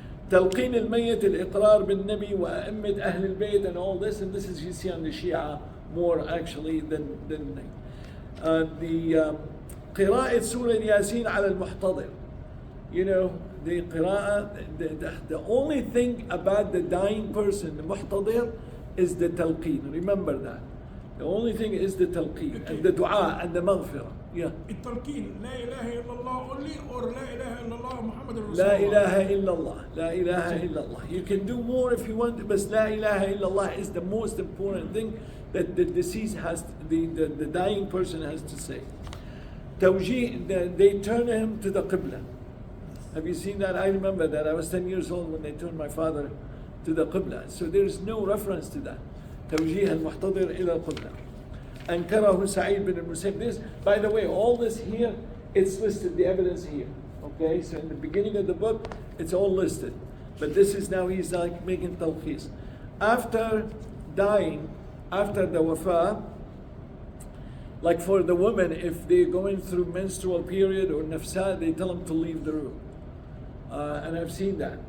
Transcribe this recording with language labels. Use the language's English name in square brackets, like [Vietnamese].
[Arabic] تلقين الميت الإقرار بالنبي وأئمة أهل البيت [English] and all this, and this is you see on the Shia more actually than the [Arabic] قراءة سورة ياسين على المحتضر. [English] You know, the قراءة, the only thing about the dying person, the muhtadir, is the talqeen. Remember that. The only thing is the talqeen and the dua and the maghfirah. Yeah. [Arabic] التلقين لا إله إلا الله [English] only or [Arabic] لا إله إلا الله محمد رسول الله. لا إله إلا الله. لا إله إلا الله. [English] You can do more if you want, but [Arabic] لا إله إلا الله [English] is the most important thing that the deceased has, the dying person has to say. توجيه, they turn him to the qibla. Have you seen that? I remember that. I was 10 years old when they turned my father to the qibla. So there's no reference to that. [Arabic] توجيه المحتضر إلى القبلة. أنكره سعيد بن المسيب. [English] This, by the way, all this here, it's listed, the evidence here. Okay, so in the beginning of the book, it's all listed. But this is now, he's like making talqis. After dying, after the wafa, like for the women, if they're going through menstrual period or nafsa, they tell them to leave the room. And I've seen that.